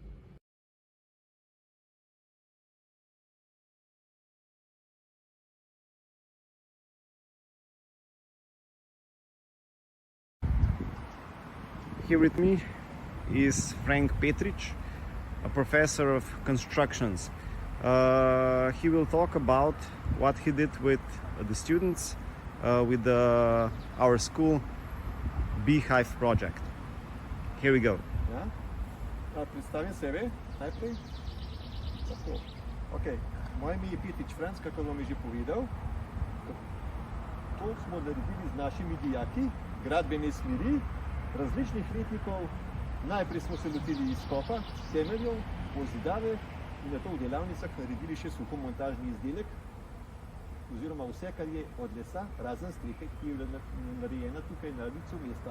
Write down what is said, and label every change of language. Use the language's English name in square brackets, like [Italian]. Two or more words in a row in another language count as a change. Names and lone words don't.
[English] Here with me is Frank Petric, a professor of constructions. He will talk about what he did with the students with our school Beehive project. Here we go. [Slovenian] Da predstavim sebe najprej. Tako. Ok, moje ime je Petric Franc, kako vam je že povedal. To smo naredili z našimi dijaki, gradbene smeri, različnih letnikov. Najprej smo se lotili izkopa temeljev, pozidave in na to v delavnicah naredili še suhomontažni izdelek, oziroma vse, kar je od lesa, razen strehe, ki je narejena tukaj na licu mesta.